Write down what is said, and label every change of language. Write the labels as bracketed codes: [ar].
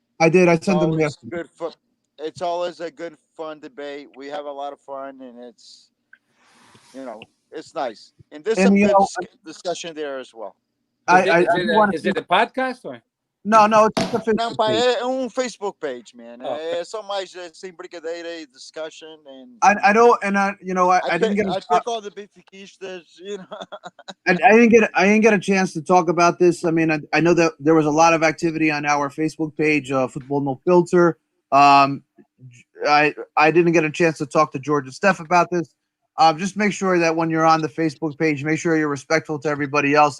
[en] I did. I sent them yesterday. It's always a good, fun debate. We have a lot of fun, and it's nice. And there's some good discussion there as well. Is it a podcast or? No, it's just a Facebook page. É Facebook page, man. [pt] É só mais sem brincadeira e discussion. [en] And I know, and I didn't get. I pick all the Benfiquistas, I didn't get a chance to talk about this. I mean, I know that there was a lot of activity on our Facebook page, Football No Filter. I didn't get a chance to talk to George and Steph about this. Just make sure that when you're on the Facebook page, make sure you're respectful to everybody else.